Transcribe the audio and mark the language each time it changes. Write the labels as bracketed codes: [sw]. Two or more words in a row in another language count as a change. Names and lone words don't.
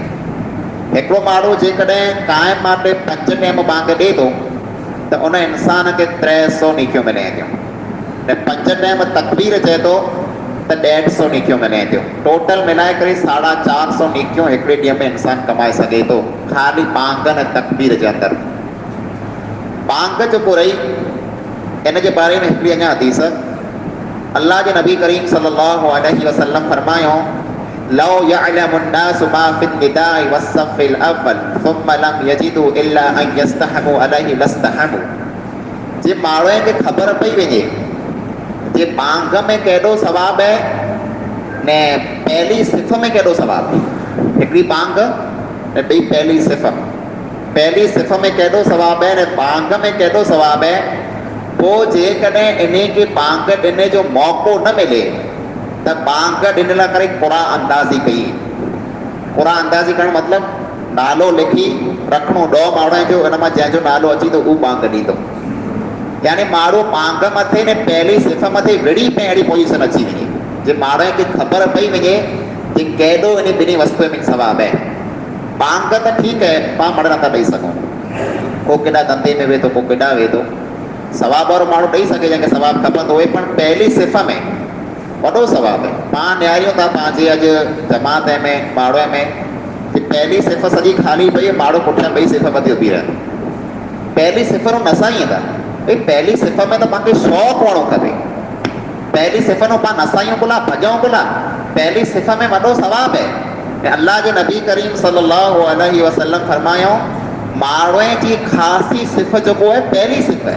[sd] हिकिड़ो माण्हू जेकॾहिं क़ाइम माटे 5 टाइम बांग ॾिए थो त उन इंसान खे 300 नेकियूं मिले थियूं ऐं 5 टाइम तकबीर चए थो त 150 नेकियूं मिले थियूं। टोटल मिलाए करे 450 नेकियूं हिकिड़े ॾींहं में इंसान कमाए सघे थो, ख़ाली बांग ऐं तकबीर जे अंदरि। बांग जेको रही इन जे बारे में हिकिड़ी अञा हदीस अल्लाह के नबी करीम [ar] صلى الله عليه وسلم [sd] फरमायो [ar] لو يعلم الناس ما في النداء والصف الأول ثم لم يجدوا إلا أن يستهموا عليه لاستهموا. [sd] जे माण्हू खे ख़बर पई वञे जे बांग में केॾो सवाब है ने पहली सिफ़ में केॾो सवाब है। हिकिड़ी बांग ऐं ॿई पहली सिफ़ में केॾो सवाबु आहे ऐं बांग में केॾो सवाबु आहे। पोइ जेकॾहिं इन खे बांग ॾिने जो मौक़ो न मिले त बांग ॾिनल करे क़ुरा अंदाज़ी कई। क़ुरा अंदाज़ी करणु मतिलबु नालो लिखी रखिणो 10 माण्हुनि जो, हिन मां जंहिंजो नालो अची थो उहो बांग ॾींदो। यानी माण्हू बांग मथे ने पहली सिफ़ मथे विड़ी पे अहिड़ी पोजीशन अची वञे जे माण्हू खे ख़बर पई वञे कि केॾो इन ॿिन्ही वस्तुअ में सवाबु आहे। बांग त ठीकु आहे, पाण मण नथा ॾेई सघूं, को केॾा धंधे में वेठो, को केॾा वेठो, सवाबु वारो माण्हू ॾेई सघे जंहिंखे सवाबु खपंदो हुए, पण पहली सिफ़ में वॾो सवाबु आहे। पाण निहारियूं था पंहिंजे अॼु जमात में माण्हूअ में कि पहली सिफ़ सॼी ख़ाली पई, माण्हू पुठियां ॿई सिफ़ मथे उभी रहनि। पहली सिफ़ न नसा ईंदा भई, पहली सिफ़ में त पाण शौक़ु हुअणो खपे। पहली सिफ़ में पाण नसायूं कोला, भॼूं कोला, पहली सिफ़ में वॾो सवाबु आहे। ऐं अल्लाह जे नबी करीम [ar] صلى الله عليه وسلم [sd] फरमायो, माण्हूअ जी ख़ासी सिफ़ जेको आहे पहली सिफ़ आहे।